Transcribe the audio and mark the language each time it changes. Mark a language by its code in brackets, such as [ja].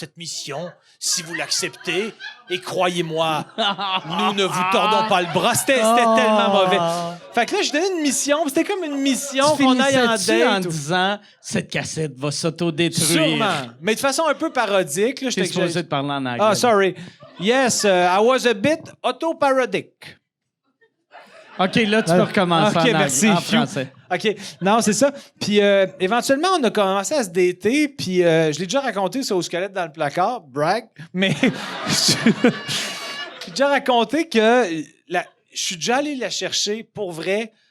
[fr] Cette mission, si vous l'acceptez, et croyez-moi, nous ne vous tordons pas le bras. C'était tellement mauvais. Fait que là, je donnais une mission, puis c'était comme une mission qu'on aille en date. En disant, cette cassette va s'autodétruire. Sûrement. Mais de façon un peu parodique. Là, T'es supposé te parler en anglais. [en] Ah, sorry. Yes, I was a bit auto-parodic. [fr] OK, là, tu peux recommencer en français. OK. Non, c'est ça. Puis éventuellement, on a commencé à se dater, puis je l'ai déjà raconté ça au squelette dans le placard, brag, mais j'ai déjà raconté que je suis déjà allé la chercher pour vrai.